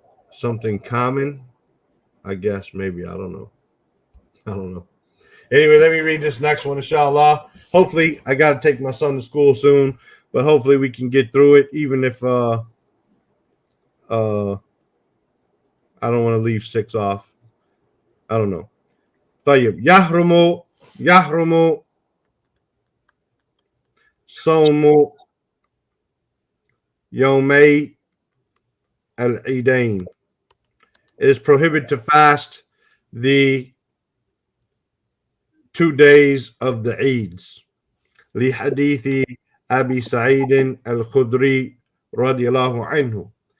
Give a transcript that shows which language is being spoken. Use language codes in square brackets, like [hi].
[en] Something common? I guess, maybe. I don't know. Anyway, let me read this next one, inshallah. Hopefully, I got to take my son to school soon, but hopefully we can get through it, even if I don't want to leave 6 off. I don't know. [ar] طيب يحرم صوم يومي العيدين. [en] It is prohibited to fast the 2 days of the Eids. [ar] لحديث أبي سعيد الخدري رضي الله عنه.